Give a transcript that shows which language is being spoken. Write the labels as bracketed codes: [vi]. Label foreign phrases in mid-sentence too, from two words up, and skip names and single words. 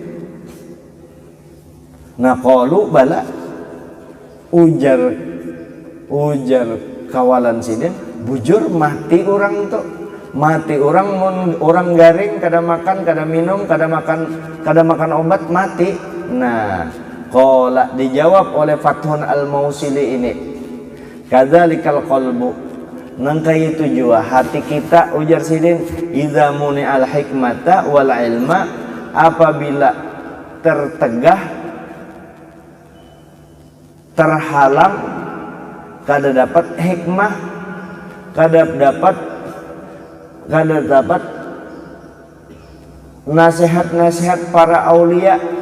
[bjn] Nah [ar] قالوا بلى, [bjn] ujar kawalan sidin, bujur mati orang tuh, mati orang garing kada makan, kada minum, kada makan obat, mati. Nah qala dijawab oleh Fathun Al-Mausili ini, [ar] كذلك القلب, [bjn] nangkai itu jua hati kita ujar sidin, [ar] إذا منع الحكمة والعلم, [bjn] apabila tertegah, terhalang, kada dapat hikmah, kada dapat nasihat-nasihat para aulia,